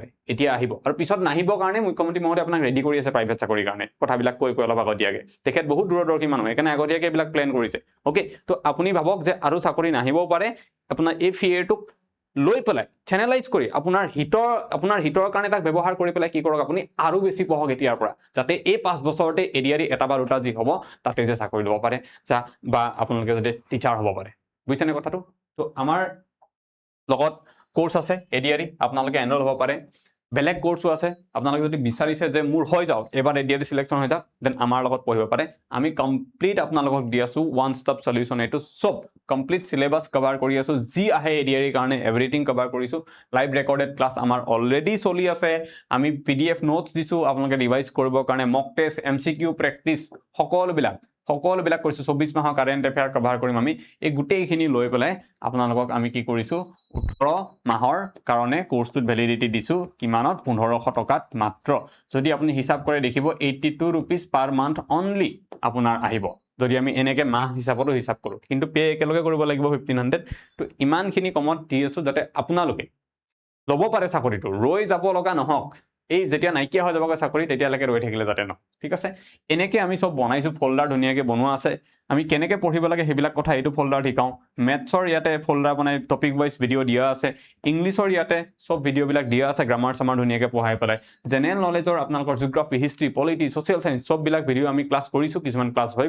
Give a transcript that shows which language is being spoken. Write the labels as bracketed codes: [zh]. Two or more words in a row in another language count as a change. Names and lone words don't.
[as] এতিয়া আহিব আৰু পিছত নাহিব কাৰণে মুখ্যমন্ত্ৰী মহোদয় আপোনাক ৰেডি কৰি আছে প্ৰাইভেট চাকৰিৰ কাৰণে কথাবিলাক কৈ অলপ আগতীয়াকে তেখেত বহুত দূৰদৰ্শী মানুহ একাৰণে আগতীয়াকে এইবিলাক প্ল্যান কৰিছে ওকে তো আপুনি ভাবক যে আৰু চাকৰি নাহিবও পাৰে আপোনাৰ এই ফিয়াৰটোক লৈ পেলাই চেনেলাইজ কৰি আপোনাৰ হিতৰ কাৰণে তাক ব্যৱহাৰ কৰি পেলাই কি কৰক আপুনি আৰু বেছি পঢ়ক এতিয়াৰ পৰা যাতে এই 5 বছৰতে এডিআৰি এটা বা দুটা যি হ'ব তাতে যে চাকৰি ল'ব পাৰে বা আপোনালোকে যদি টিচাৰ হ'ব পাৰে বুজিছেনে কথাটো তো আমাৰ লগত কোর্স আছে এডিআরি আপোনালোকে এনরোল হ'ব পাৰে বেলেগ কোর্সও আছে আপোনালোকে যদি বিচাৰিছে যে মোৰ হৈ যাওক এবাৰ এডিআরি সিলেকশন হৈ যাওক দেন আমাৰ লগত পঢ়িব পাৰে আমি কমপ্লিট আপোনালোকক দি আছো [en] one stop solution [as] এটো সব [en] complete syllabus [as] কভাৰ কৰি আছো যি আহে এডিআৰি কাৰণে [en] everything cover [as] কৰিছো [en] live recorded class [as] আমাৰ অলৰেডি চলি আছে আমি [en] PDF notes [as] দিছো আপোনালোকে ৰিভাইজ কৰিবৰ কাৰণে [en] mock test MCQ practice [as] সকলোবিলাক কৰিছো 24 মাহৰ [en] current affair [as] কভাৰ কৰিম আমি এই গোটেইখিনি লৈ পেলাই আপোনালোকক আমি কি কৰিছো 18 মাহৰ কাৰণে কোৰ্সটোত ভ্যালিডিটি দিছো কিমানত 1500 টকাত মাত্ৰ যদি আপুনি হিসাব কৰে দেখিব [en] 82 rupees per month only [as] আপোনাৰ আহিব যদি আমি এনেকে মাহ হিসাবতো হিসাব কৰো কিন্তু পে একেলগে কৰিব লাগিব 1500 তো ইমানখিনি কমত দি আছো যাতে আপোনালোকে লব পাৰে চাকৰিটো ৰৈ যাব লগা নহওক এই যেতিয়া নাইকিয়া হৈ যাবগৈ চাকৰি তেতিয়ালৈকে ৰৈ থাকিলে যাতে ন ঠিক আছে এনেকে আমি সব বনাইছো ফোল্ডাৰ ধুনিয়াকে বনোৱা আছে আমি কেনেকে পঢ়িব লাগে হেবিলাক কথা এইটো ফোল্ডাৰ শিকাও ম্যাথছৰ ইয়াতে ফোল্ডাৰ বনাই [en] topic wise video [as] দিয়া আছে ইংলিছৰ ইয়াতে সব ভিডিও বিলাক দিয়া আছে গ্ৰামাৰ সামাৰ ধুনিয়াকে পঢ়াই পেলাই [en] general knowledge [as] আপোনালোকৰ [en] geography history polity social science [as] সব বিলাক ভিডিও আমি ক্লাস কৰিছো কিছুমান ক্লাস হৈ